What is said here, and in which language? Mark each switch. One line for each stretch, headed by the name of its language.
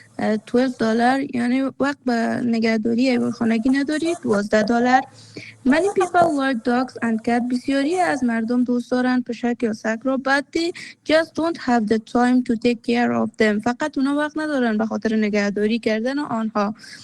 Persian: $12 یعنی وقت به نگهداری حیوان خانگی نداری. $12.
English: Many people like dogs and cats.
Persian: بسیاری از مردم دوست دارند پشک یا سگ را.
English: But they just don't have the time to take care of them.
Persian: فقط اونا وقت ندارن به خاطر نگهداری کردن آنها.